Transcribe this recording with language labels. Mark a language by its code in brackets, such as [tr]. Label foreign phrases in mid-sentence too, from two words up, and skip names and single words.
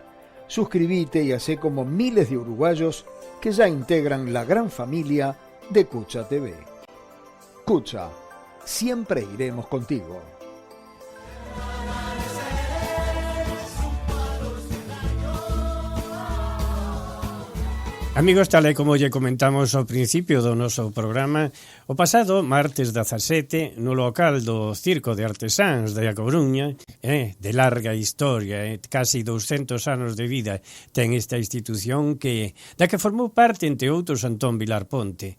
[es] Suscríbete y hacé como miles de uruguayos que ya integran la gran familia de Cucha TV. Cucha, siempre iremos contigo. [gl] Amigos, tal e como lle comentamos ao principio do noso programa, o pasado martes 17, no local do Circo de Artesáns de A Coruña, [es] de larga historia, [gl] casi 200 anos de vida, ten esta institución da que formou parte, entre outros, Antón Vilar Ponte.